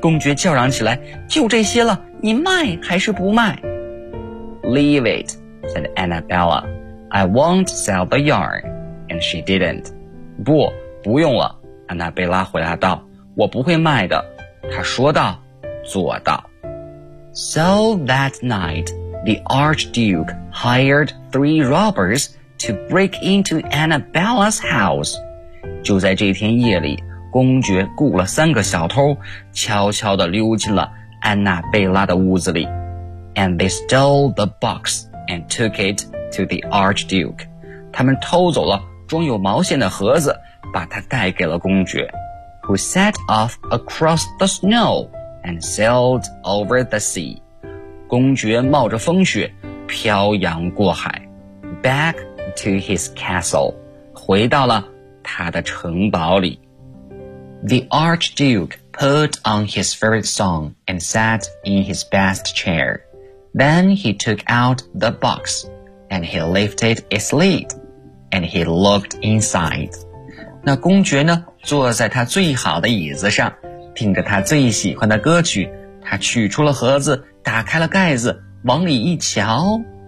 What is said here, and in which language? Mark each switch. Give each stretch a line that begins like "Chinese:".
Chinese: 公爵叫嚷起来，就这些了，你卖还是不卖？
English: Leave it, said Annabella. I won't sell the yarn. And she didn't.
Chinese: 不，不用了，安娜贝拉回答道，我不会卖的。她说到，做到。
English: So that night, the Archduke hired 3 robbers to break into Annabella's house.
Chinese: 就在这天夜里，公爵雇了3个小偷，悄悄地溜进了安娜贝拉的屋子里。
English: And they stole the box and took it to the Archduke.
Chinese: 他们偷走了装有毛线的盒子，把它带给了公爵。
English: Who set off across the snow and sailed over the sea.
Chinese: 公爵冒着风雪，漂洋过海。
English: Back to his castle.
Chinese: 回到了他的城堡里。
English: The Archduke put on his favorite song and sat in his best chair. Then he took out the box, and he lifted its lid, and he looked inside.
Chinese: 那公爵呢，坐在他最好的椅子上，听着他最喜欢的歌曲，他取出了盒子，打开了盖子，往里一瞧。